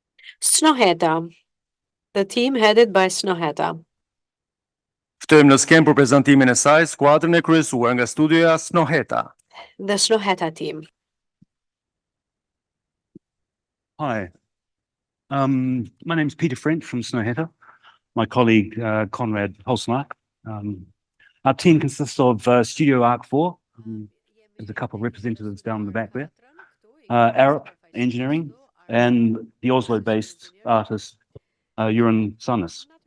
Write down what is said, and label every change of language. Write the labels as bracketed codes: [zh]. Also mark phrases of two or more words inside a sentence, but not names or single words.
[en] Snoheta, the team headed by Snoheta. [sq] Ftojmë në skemë për prezantimin e saj skuadrën e kryesuar nga studioja Snoheta. [en] The Snoheta team. Hi, my name is Peter French from Snoheta. My colleague Conrad Holsmark. Our team consists of Studio Arc 4. There's a couple of representatives down the back there. Arab Engineering and the Oslo-based artist Jeroen Sannes.